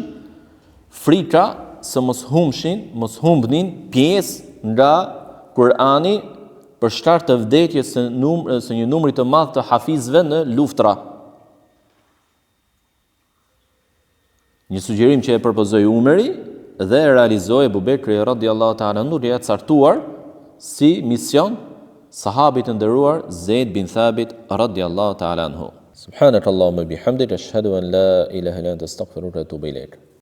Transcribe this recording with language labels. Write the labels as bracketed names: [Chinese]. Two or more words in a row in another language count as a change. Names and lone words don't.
[Albanian] Frika se mos humbnin pjesë nga Kur'ani për shkak të vdekjes së një numri të madh të hafizëve në luftra. Një sugjerim që e propozoi Umeri dhe e realizoi Ebu Bekri [Arabic] رضي الله تعالى عنه, [Albanian] i caktuar si mision sahabit të nderuar Zeid bin Thabit [Arabic] رضي الله تعالى عنه. سبحانك اللهم بحمدك أشهد أن لا إله إلا أنت أستغفرك وأتوب إليك.